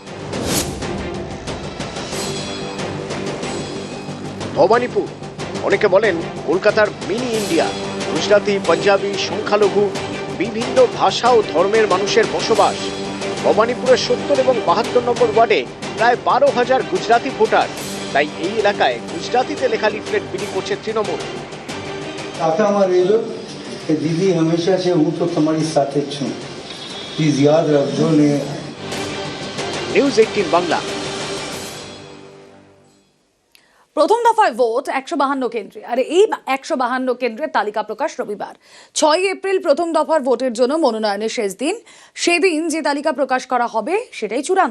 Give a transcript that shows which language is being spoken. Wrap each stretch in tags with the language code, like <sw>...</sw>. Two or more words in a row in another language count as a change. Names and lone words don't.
<bn>ভবানীপুর অনেকে বলেন কলকাতার মিনি ইন্ডিয়া। গুজরাটি, পাঞ্জাবি, সংখ্যালঘু, বিভিন্ন ভাষা ও ধর্মের মানুষের বসবাস। ভবানীপুরের 70 এবং 72 নম্বর ওয়ার্ডে প্রায় 12,000 গুজরাটি ভোটার। তাই এই এলাকায় গুজরাতিতে লেখা লিফলেট বিলি করছে তৃণমূল।</bn> <gu>કાકામાં રહેજો કે દીદી હંમેશા છે હું તો તમારી સાથે જ છું, પ્લીઝ યાદ રાખજો ને।</gu> <bn>নিউজ 18 বাংলা। প্রথম দফায় ভোট 152 কেন্দ্রে, আর এই 152 কেন্দ্রের তালিকা প্রকাশ রবিবার 6 এপ্রিল প্রথম দফার ভোটের জন্য মনোনয়নের শেষ দিন। সেদিন যে তালিকা প্রকাশ করা হবে সেটাই চূড়ান্ত।</bn>